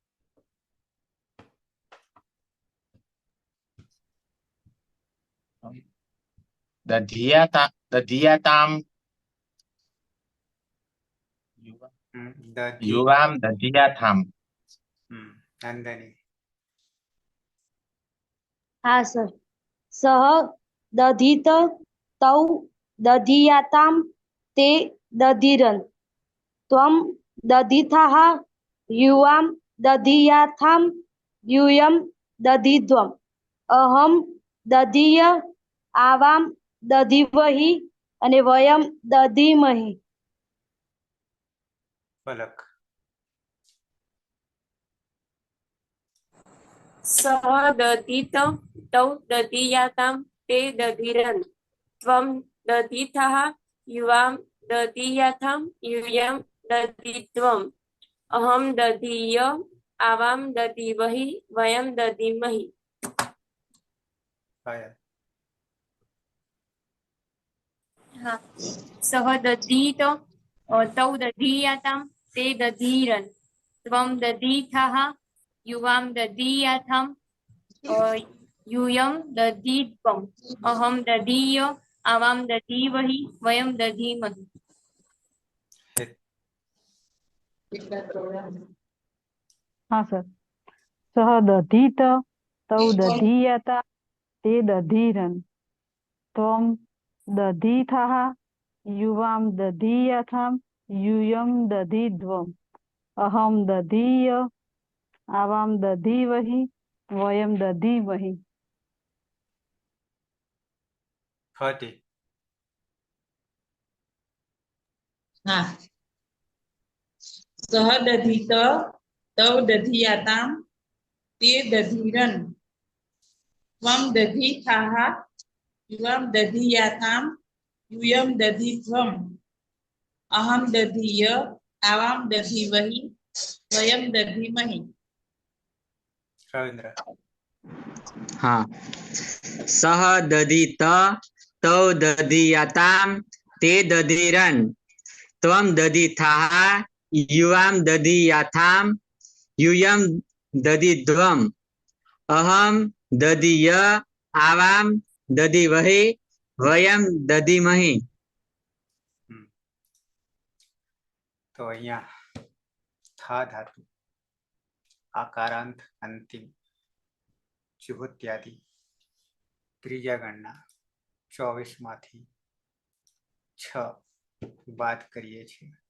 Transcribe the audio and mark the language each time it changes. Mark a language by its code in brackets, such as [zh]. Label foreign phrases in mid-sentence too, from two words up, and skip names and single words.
[sa] दधीयाताम युवाम दधीयाताम. नंदनी. [gu] હા સર. [sa] सः दधीत तौ दधीयाताम ते दधीरन त्वम् दधीथाः युवाम् दधीयाथाम् यूयम दधीध्वम. अहम दधीय आवाम दधीवहि અને वयम् दधीमहि. पलक. सः दधीत तौ दधीयाताम ते दधीरन त्वम् दधीथाः युवाम् दधीयाथाम् यूयम दधीध्वम. अहम दधीय आवाम दधीवहि वयम दधीमहि. हाँ. सह दधीत तौ दधीयाताम ते दधीरन त्वम दधीथाः युवाम दधीयाथाम यूयम दधीध्वम. अहम दधीय आवाम दधीवहि वयम दधीमहि. [gu] હા સર. [sa] सः दधीत तौ दधीयता ते दधीरन त्वम् दधीथाः युवां दधीयथां यूयं दधिध्वम् अहं दधीय आवां दधीमहि वयं दधीमहि। ફતે હા. सः दधीत तव दधीयाताम ते दधीरन त्वम् दधीथाः युवम् दधीयाताम यूयम दधीध्वम अहम दधीय आवाम दधीमहि वयम दधीमहि। રવિન્દ્ર हाँ सह दधित तौ दधीयताम ते दधीरन त्वं दधिथाः युवां दधीयाथाम यूयं दधिध्वम अहं दधीय आवां दधीमहि वयं दधीमहि। [gu] તો અહીંયા થા ધાતુ આકારાંત અંતિમ ચુહત્યાદિ ત્રીજા ગણના 24 માંથી 6 બાદ કરીએ છીએ.